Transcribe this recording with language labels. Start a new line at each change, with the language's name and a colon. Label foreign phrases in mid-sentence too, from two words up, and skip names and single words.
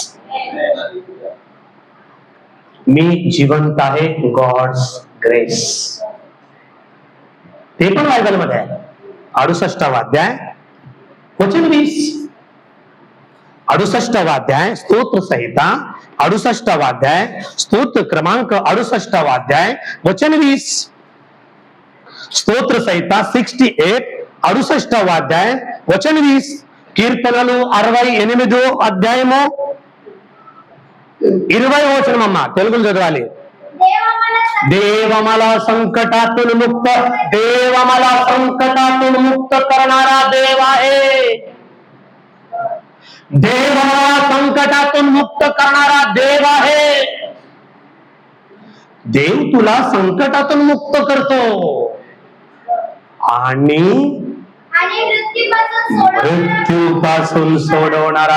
Marathi: मी जिवंत आहे,
English: God's grace.
Marathi: ते पण बायबल मध्ये आहे, 68वा अध्याय वचन 20, 68वा अध्याय स्तोत्र संहिता, 68वा अध्याय स्तोत्र क्रमांक 68वा अध्याय वचन 20,
Telugu: స్తోత్ర సహిత 68 68వ అధ్యాయం వచన 20, కీర్తనలు 68వ అధ్యాయము 20వ వచనం అమ్మ తెలుగులో చదవాలి.
Marathi: देव मला संकटातून मुक्त, देव मला संकटातून मुक्त करणारा देव आहे. देव मला संकटातून मुक्त करणारा देव आहे. देव तुला संकटातून मुक्त करतो आणि मृत्यूपासून सोडवणारा.